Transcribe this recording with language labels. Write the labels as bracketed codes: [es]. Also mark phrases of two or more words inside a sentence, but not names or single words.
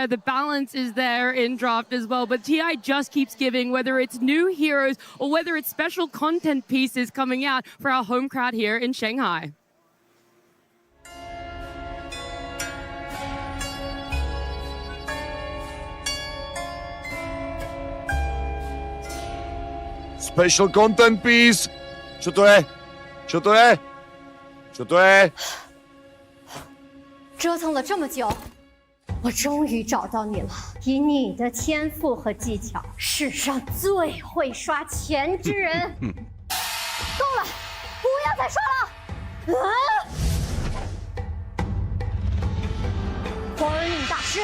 [en] The balance is there in draft as well. But TI just keeps giving, whether it's new heroes or whether it's special content pieces coming out for our home crowd here in Shanghai. Special content piece. [cs] Co to je? Co to je? Co to je? [zh] 折腾了这么久，我终于找到你了。以你的天赋和技巧，世上最会刷钱之人。够了，不要再刷了！Burning 大师